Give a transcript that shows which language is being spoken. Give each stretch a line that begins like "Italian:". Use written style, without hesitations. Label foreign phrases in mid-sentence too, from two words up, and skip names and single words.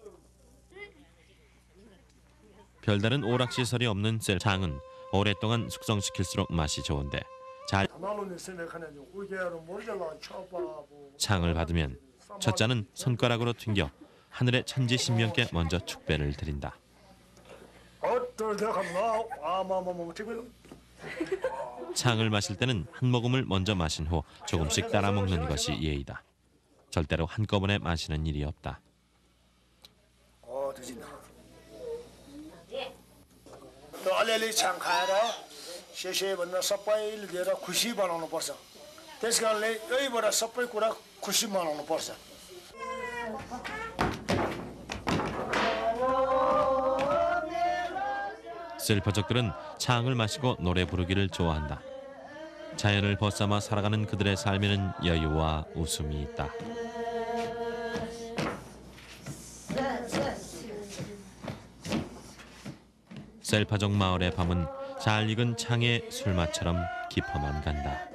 Korean: 별다른 오락시설이 없는 셀장은 오랫동안 숙성시킬수록 맛이 좋은데 장을 받으면 첫 잔은 손가락으로 튕겨 하늘의 천지신명께 먼저 축배를 드린다. 창을 마실 때는 한 모금을 먼저 마신 후 조금씩 따라 먹는 것이 예의다. 절대로 한꺼번에 마시는 일이 없다.
Nepali: अलिअलि छाङ खाएर सेसे भनेर सबैले दिएर खुसी बनाउनु पर्छ। त्यसकारणले यहीबाट सबै कुरा खुसी मनाउनु पर्छ।
Korean: 셀파족들은 창을 마시고 노래 부르기를 좋아한다. 자연을 벗삼아 살아가는 그들의 삶에는 여유와 웃음이 있다. 셀파족 마을의 밤은 잘 익은 창의 술맛처럼 깊어만 간다.